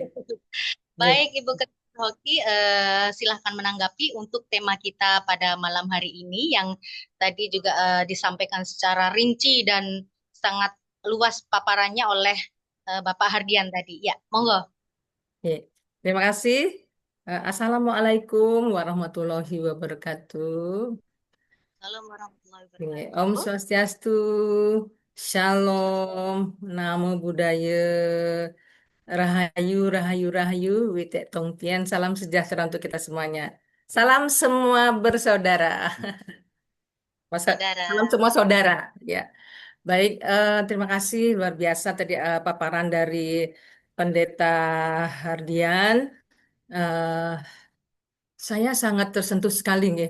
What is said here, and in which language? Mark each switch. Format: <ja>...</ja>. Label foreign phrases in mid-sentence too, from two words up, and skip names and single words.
<id>Baik, Ibu Ketua Hoki, silahkan menanggapi untuk tema kita pada malam hari ini yang tadi juga disampaikan secara rinci dan sangat luas paparannya oleh Bapak Hardian tadi. Ya, monggo. Oke. Terima kasih.</id> <ar>السلام عليكم ورحمة الله وبركاته. السلام عليكم ورحمة الله</ar> <id>Oke.</id> <ar>wabarakatuh.</ar> <sa>Om Swastiastu,</sa> <id>Shalom,</id> <pi>Namo Buddhaya,</pi> <id>Rahayu, Rahayu, Rahayu, Witek Tongtian, salam sejahtera untuk kita semuanya. Salam semua bersaudara. saudara. Salam semua saudara. Ya, baik. Terima kasih luar biasa tadi paparan dari Pendeta Hardian. Eh, saya sangat tersentuh sekali nih.</id>